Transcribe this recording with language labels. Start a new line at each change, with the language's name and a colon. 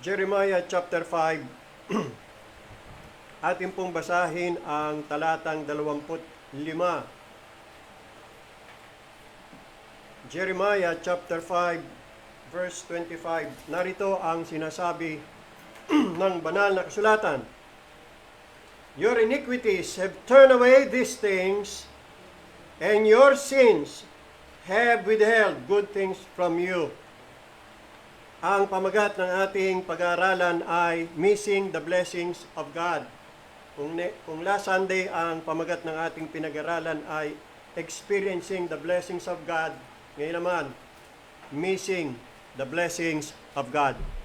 English: Jeremiah chapter 5,
Filipino: ating pong basahin ang talatang 25.
English: Jeremiah chapter 5, verse 25.
Filipino: Narito ang sinasabi ng banal na kasulatan.
English: Your iniquities have turned away these things, and your sins have withheld good things from you.
Filipino: Ang pamagat ng ating pag-aaralan ay
English: Missing the Blessings of God.
Filipino: Kung
English: last Sunday
Filipino: ang pamagat ng ating pinag-aralan ay
English: Experiencing the Blessings of God,
Filipino: ngayon naman,
English: Missing the Blessings of God.